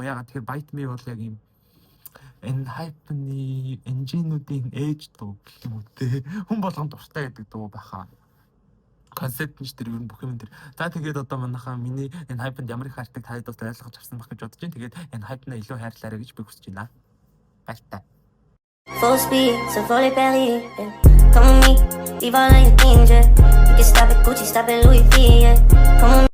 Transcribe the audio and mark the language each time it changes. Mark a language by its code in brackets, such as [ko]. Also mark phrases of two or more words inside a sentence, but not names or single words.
[mn] Ягаад тэгэхээр [en] Bite Me [mn] бол яг юм энэ хайпны engine-уудын ээж дуу гэх юм уу те. Хүн болгонд дуртай гэдэг дуу байхаа. Концепт нь ч тэр ер нь бүх юм тэр. За тэгээд одоо манайхаа миний энэ хайпнд ямар их хайртай тайлбарт ойлгож авсан байх гэж бодож байна. Тэгээд энэ хайпнаа илүү хайрлаарай гэж би хүсэж байна. Баяртай. [en] Full speed, so fully belly, yeah. Come with me, leave all of your things, yeah. You can stop at Gucci, stop at Louis V, yeah. Come on.